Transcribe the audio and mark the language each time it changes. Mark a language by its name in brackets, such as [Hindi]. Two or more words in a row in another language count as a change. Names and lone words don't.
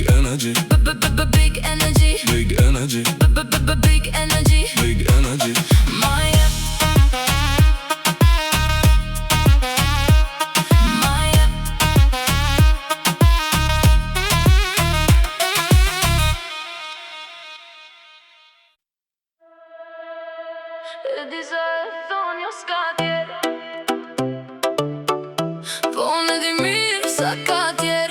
[English] energy, big energy, big energy, big energy, big energy. Maya, Maya. [Albanian] E di se thonja s'ka tjerë, po unë e di mirë sa ka tjerë.